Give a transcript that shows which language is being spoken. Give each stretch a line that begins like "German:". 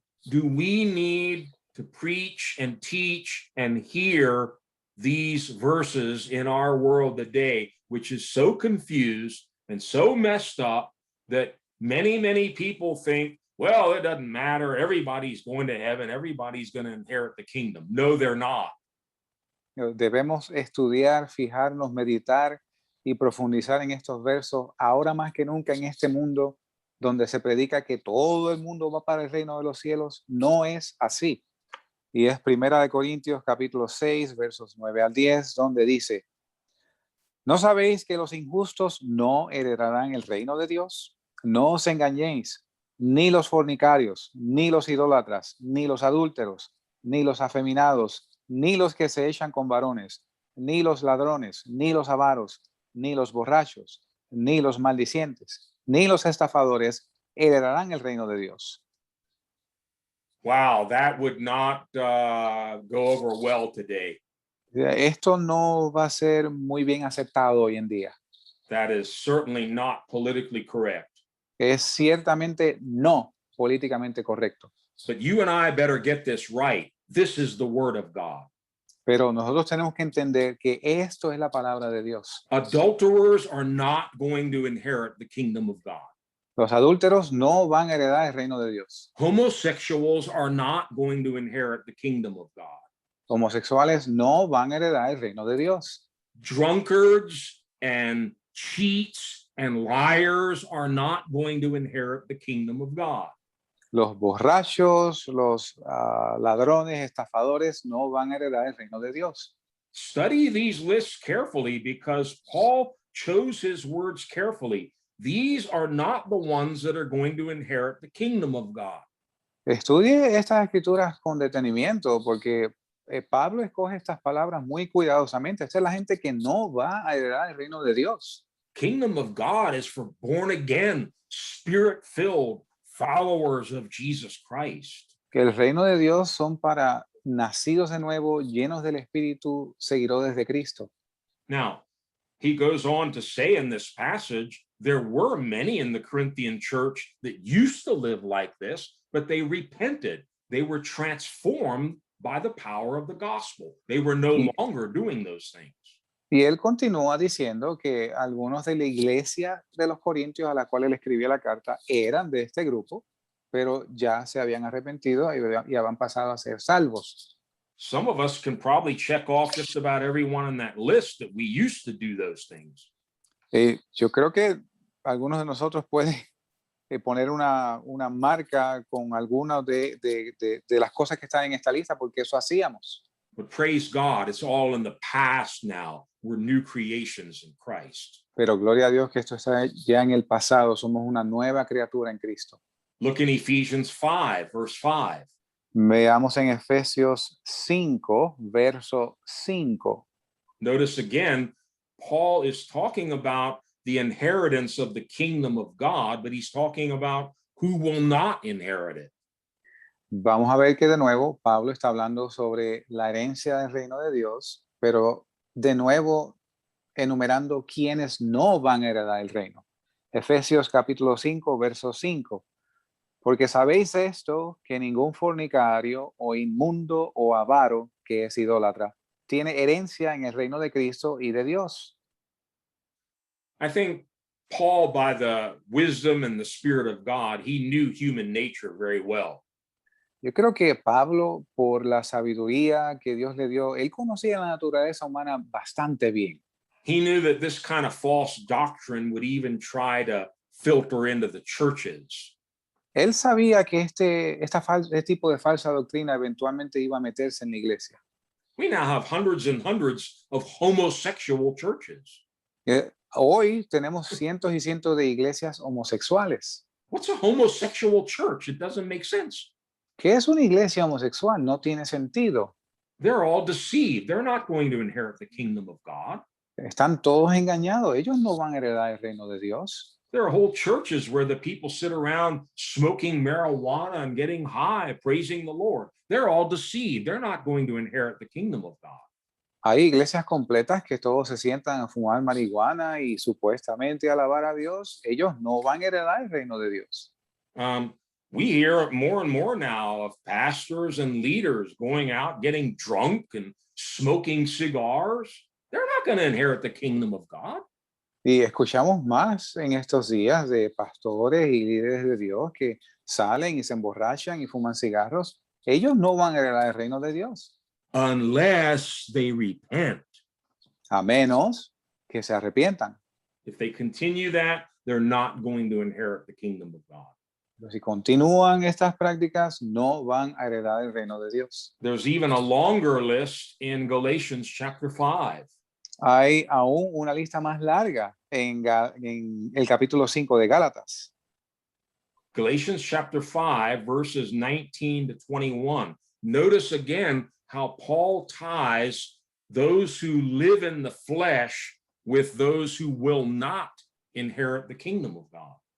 English: do we need to preach and teach and hear these verses in our world today, which is so confused and so messed up that many people think, well, it doesn't matter. Everybody's going to heaven. Everybody's going to inherit the kingdom. No, they're not.
Spanish: Debemos estudiar, fijarnos, meditar y profundizar en estos versos ahora más que nunca en este mundo donde se predica que todo el mundo va para el reino de los cielos. No es así. Y es Primera de Corintios capítulo 6 versos 9 al 10 donde dice: ¿No sabéis que los injustos no heredarán el reino de Dios? No os engañéis, ni los fornicarios, ni los idólatras, ni los adúlteros, ni los afeminados, ni los que se echan con varones, ni los ladrones, ni los avaros, ni los borrachos, ni los maldicientes, ni los estafadores heredarán el reino de Dios.
English: Wow, that would not go over well today.
Spanish: Esto no va a ser muy bien aceptado hoy en día.
English: That is certainly not politically correct.
Spanish: Es ciertamente no políticamente correcto.
English: But you and I better get this right. This is the word of God.
Spanish: Pero nosotros tenemos que entender que esto es la palabra de Dios.
English: Adulterers are not going to inherit the kingdom of God.
Spanish: Los adúlteros no van a heredar el reino de Dios.
English: Homosexuals are not going to inherit the kingdom of God.
Spanish: Homosexuales no van a heredar el reino de Dios.
English: Drunkards and cheats and liars are not going to inherit the kingdom of God.
Spanish: Los borrachos, los ladrones, estafadores no van a heredar el reino de Dios.
English: Study these lists carefully because Paul chose his words carefully. These are not the ones that are going to inherit the kingdom of God.
Spanish: Estudie estas escrituras con detenimiento porque Pablo escoge estas palabras muy cuidadosamente. Esta es la gente que no va a heredar el reino de Dios.
English: Kingdom of God is for born again, spirit-filled followers of Jesus Christ.
Spanish: Que el reino de Dios son para nacidos de nuevo, llenos del Espíritu, seguidores de Cristo.
English: Now, he goes on to say in this passage, there were many in the Corinthian church that used to live like this, but they repented. They were transformed by the power of the gospel. They were no longer doing those things.
Spanish: Y él continúa diciendo que algunos de la iglesia de los Corintios a la cual él escribía la carta eran de este grupo, pero ya se habían arrepentido y habían pasado a ser salvos.
English: Some of us can probably check off just about everyone on that list that we used to do those things.
Spanish: Yo creo que algunos de nosotros pueden poner una marca con algunas de las cosas que están en esta lista, porque eso hacíamos.
English: But praise God, it's all in the past now. We're new creations in Christ.
Spanish: Pero gloria a Dios que esto está ya en el pasado. Somos una nueva criatura en Cristo.
English: Look in Ephesians 5, verse 5.
Spanish: Veamos en Efesios 5, verso 5.
English: Notice again, Paul is talking about the inheritance of the kingdom of God, but he's talking about who will not inherit it.
Spanish: Vamos a ver que de nuevo Pablo está hablando sobre la herencia del reino de Dios, pero de nuevo enumerando quienes no van a heredar el reino. Efesios capítulo 5, verso 5. Porque sabéis esto, que ningún fornicario o inmundo o avaro, que es idólatra, tiene herencia en el reino de Cristo y de Dios.
English: I think Paul, by the wisdom and the Spirit of God, he knew human nature very well.
Spanish: Yo creo que Pablo, por la sabiduría que Dios le dio, él conocía la naturaleza humana bastante bien.
English: He knew that this kind of false doctrine would even try to filter into the churches.
Spanish: Él sabía que este tipo de falsa doctrina eventualmente iba a meterse en la iglesia.
English: We now have hundreds and hundreds of homosexual churches.
Spanish: Hoy tenemos cientos y cientos de iglesias homosexuales.
English: What's a homosexual church? It doesn't make sense.
Spanish: ¿Qué es una iglesia homosexual? No tiene sentido.
English: They're all deceived. They're not going to inherit the kingdom of God.
Spanish: Están todos engañados. Ellos no van a heredar el reino de Dios.
English: There are whole churches where the people sit around smoking marijuana and getting high, praising the Lord. They're all deceived. They're not going to inherit the kingdom of God.
Spanish: Hay iglesias completas que todos se sientan a fumar marihuana y supuestamente alabar a Dios. Ellos no van a heredar el reino de Dios.
English: We hear more and more now of pastors and leaders going out, getting drunk and smoking cigars. They're not going to inherit the kingdom of God.
Spanish: Y escuchamos más en estos días de pastores y líderes de Dios que salen y se emborrachan y fuman cigarros. Ellos no van a heredar el reino de Dios.
English: Unless they repent.
Spanish: A menos que se arrepientan.
English: If they continue that, they're not going to inherit the kingdom of God.
Spanish: Pero si continúan estas prácticas, no van a heredar el reino de Dios.
English: There's even a longer list in Galatians chapter 5.
Spanish: Hay aún una lista más larga en el capítulo 5 de Gálatas.
English: Galatians chapter 5, verses 19 to 21. Notice again how Paul ties those who live in the flesh with those who will not inherit the kingdom of God.